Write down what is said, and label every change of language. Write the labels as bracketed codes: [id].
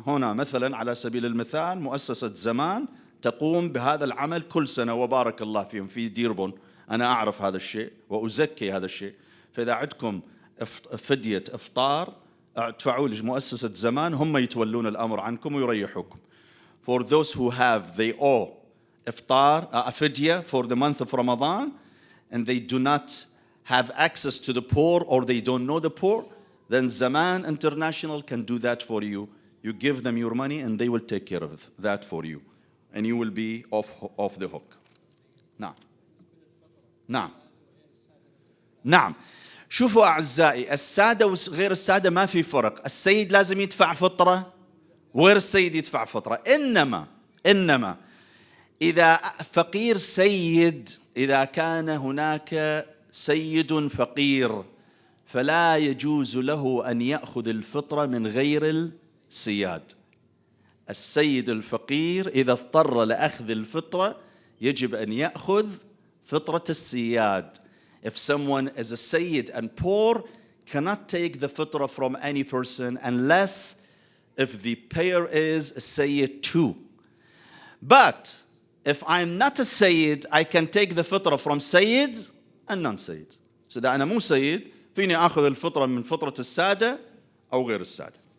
[ar] هنا مثلا على سبيل المثال مؤسسة زمان تقوم بهذا العمل كل سنة، وبارك الله فيهم، في ديربون. أنا أعرف هذا الشيء وأزكي هذا الشيء. فإذا عندكم فدية إفطار ادفعوا لمؤسسة زمان، هم يتولون الأمر عنكم ويريحوكم. [en] For those who have, they owe iftar, a fidya for the month of Ramadan, and they do not have access to the poor or they don't know the poor, then Zaman International can do that for you. You give them your money and they will take care of that for you. And you will be off the hook. [ar] نعم. شوفوا أعزائي، السادة وغير السادة ما في فرق. السيد لازم يدفع فطرة وغير السيد يدفع فطرة. إنما إنما إذا فقير سيد، إذا كان هناك سيد فقير فلا يجوز له أن يأخذ الفطرة من غير السياد. السيد الفقير إذا اضطر لأخذ الفطرة يجب أن يأخذ فطرة السياد. [en] If someone is a sayyid and poor, cannot take the fitra from any person unless if the payer is a sayyid too. But if I'm not a sayyid, I can take the fitra from sayyid and non-sayyid. So [ar] إذا أنا مو سيد فيني أخذ الفطرة من فطرة السادة أو غير السادة.